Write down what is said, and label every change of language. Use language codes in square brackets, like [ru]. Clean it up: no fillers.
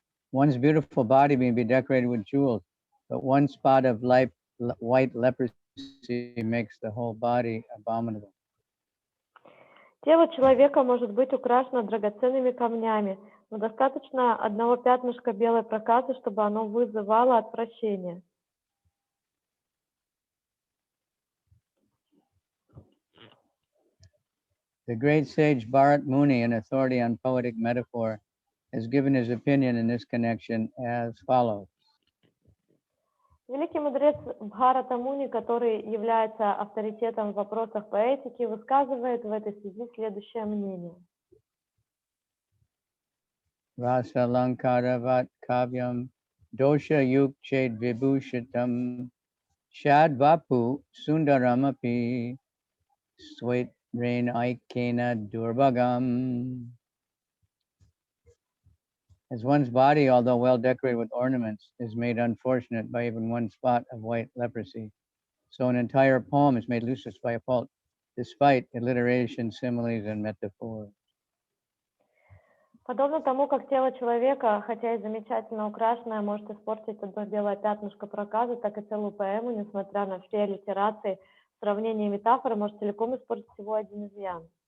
[en] One's beautiful body may be decorated with jewels, but one spot of white leprosy makes the whole body abominable. [ru] Тело человека может быть украшено драгоценными камнями, но достаточно одного пятнышка белой проказы, чтобы оно вызывало отвращение. [en] The great sage Bharat Muni, an authority on poetic metaphor, has given his opinion in this connection as follows. [ru] Великий мудрец Бхарата Муни, который является авторитетом в вопросах поэтики, высказывает в этой связи следующее мнение. [sa] Rasa Lankaravat Kavyam Dosha Yuk Ched Vibhushitam Shad Vapu Sundaramapi Swet Rain Aikena Durbagam. [en] As one's body, although well decorated with ornaments, is made unfortunate by even one spot of white leprosy, so an entire poem is made useless by a fault, despite alliteration, similes, and metaphors. [ru] Подобно тому, как тело человека, хотя и замечательно украшенное, может испортить одно белое пятнышко проказы, так и целую поэму, несмотря на все аллитерации, сравнения и метафоры, может целиком испортить всего один изъян.